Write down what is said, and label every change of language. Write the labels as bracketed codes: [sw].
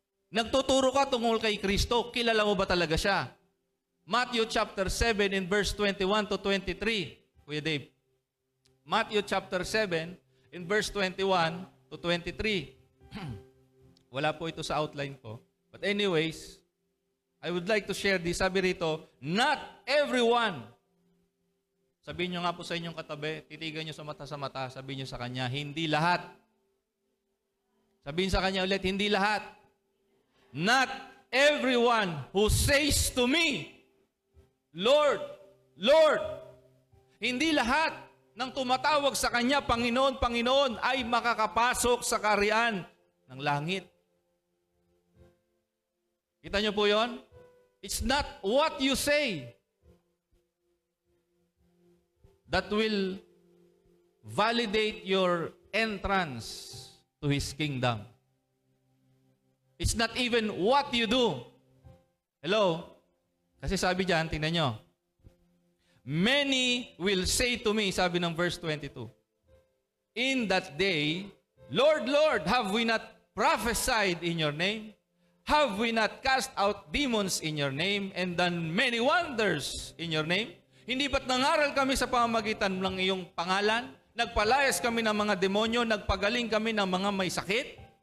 [tl] Nagtuturo ka tungkol kay Kristo, kilala mo ba talaga siya? [en] Matthew chapter 7 in verse 21 to 23. Kuya Dave. Matthew chapter 7 in verse 21 to 23. [tl] Wala po ito sa outline ko. [en] But anyways, I would like to share this. [tl] Sabi rito, [en] not everyone. [tl] Sabihin nyo nga po sa inyong katabi, titigan nyo sa mata, sabihin nyo sa kanya, hindi lahat. Sabihin sa kanya ulit, hindi lahat. [en] Not everyone who says to me, Lord, Lord. [tl] Hindi lahat ng tumatawag sa kanya, Panginoon, Panginoon, ay makakapasok sa kaharian ng langit. Kita niyo po yon? [en] It's not what you say that will validate your entrance to His kingdom. It's not even what you do. Hello? [tl] Kasi sabi diyan, tingnan nyo. [en] Many will say to me, [tl] sabi ng verse 22, [en] in that day, Lord, Lord, have we not prophesied in your name? Have we not cast out demons in your name and done many wonders in your name? [tl] Hindi ba't nangaral kami sa pamamagitan ng iyong pangalan? Nagpalayas kami ng mga demonyo, nagpagaling kami ng mga may sakit?